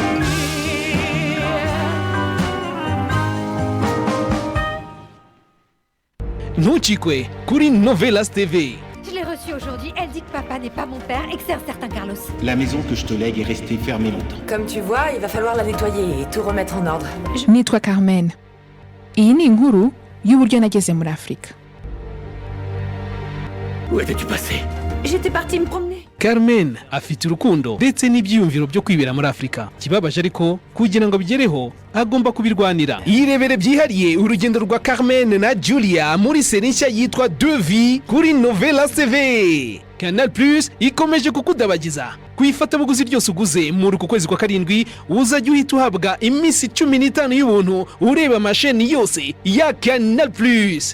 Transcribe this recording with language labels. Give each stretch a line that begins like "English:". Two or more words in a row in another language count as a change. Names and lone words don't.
Kinyarwanda: Ntuchikwe kuri Novelas TV.
French: Je l'ai reçue aujourd'hui, elle dit que papa n'est pas mon père et que c'est un certain Carlos. La maison que je te lègue est restée fermée longtemps. Comme tu vois, il va falloir la nettoyer et tout remettre en ordre.
Kinyarwanda: Nitwa Carmen. Iyi ni inkuru y'uburyo nageze muri Afrika.
French: Où étais-tu passé? J'étais partie me promener.
Kinyarwanda: Carmen afite urukundo ndetse n'ibyiyumviro byo kwibera muri Afrika. Kibabaje ariko kugira ngo bigereho agomba kubirwanira. Irebere byihariye urugendo rwa Carmen na Julia muri série nshya yitwa Deux Vies kuri Novelas TV. Canal Plus ikomeje kukudabagiza. Kuyifata buguzi ryose uguze muri uku kwezi kwa karindwi uzajya uhita uhabwa iminsi 15 y'ubuntu ureba amasheni yose ya Canal Plus.